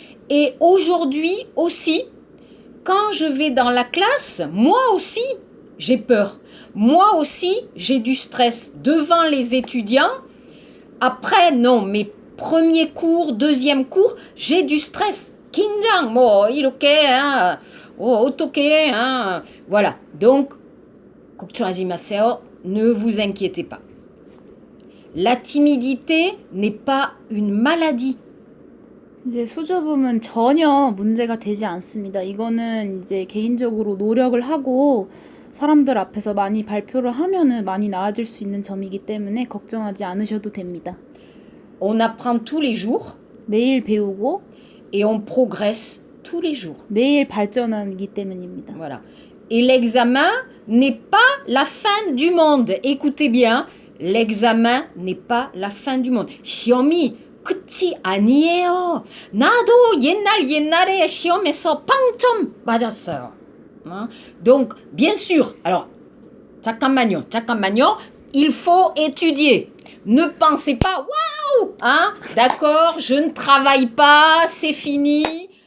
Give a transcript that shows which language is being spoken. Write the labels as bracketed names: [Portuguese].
[French] Et aujourd'hui aussi, quand je vais dans la classe, moi aussi, j'ai peur. Moi aussi, j'ai du stress devant les étudiants. Après, non, mes premiers cours, deuxième cours, j'ai du stress. [Korean] 긴장, 뭐, 이렇게, 어떻게, [French] Voilà. Donc, [Korean] 걱정하지 마세요. [French] Ne vous inquiétez pas. La timidité n'est pas une maladie. [Korean] 이제 수줍음은 전혀 문제가 되지 않습니다. 이거는 이제 개인적으로 노력을 하고 사람들 앞에서 많이 발표를 하면은 많이 나아질 수 있는 점이기 때문에 걱정하지 않으셔도 됩니다. [French] On apprend tous les jours [Korean] 매일 배우고 [French] et on progresse tous les jours. [Korean] 매일 발전하기 때문입니다. [French] Voilà. Et l'examen n'est pas la fin du monde. Écoutez bien, l'examen n'est pas la fin du monde. [Korean] 시험이 끝이 아니에요. 나도 옛날에 시험에서 빵점 맞았어요. [French] Donc, bien sûr, alors, [Korean] 잠깐만요. [French] Il faut étudier. Ne pensez pas, waouh, d'accord, je ne travaille pas, c'est fini.